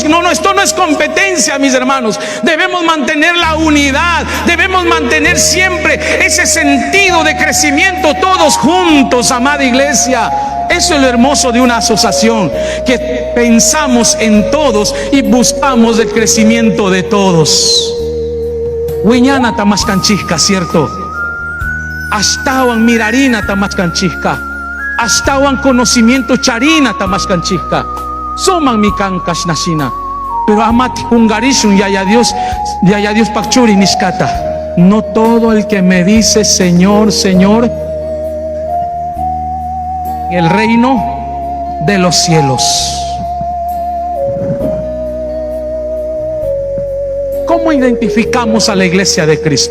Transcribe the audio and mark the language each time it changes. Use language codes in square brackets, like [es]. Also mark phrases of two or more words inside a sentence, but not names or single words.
[es] No, esto no es competencia, mis hermanos. Debemos mantener la unidad, debemos mantener siempre ese sentido de crecimiento todos juntos, amada iglesia. Eso es lo hermoso de una asociación, que pensamos en todos y buscamos el crecimiento de todos. [qu] Huiñana tamascanchizca, ¿cierto? Astawan mirarina tamascanchizca, astawan conocimiento charina tamascanchizca, soman mi cancas nacina, pero amati kungarishun yaya Dios pachuri niskata. [es] No todo el que me dice Señor, Señor, el reino de los cielos. ¿Cómo identificamos a la iglesia de Cristo?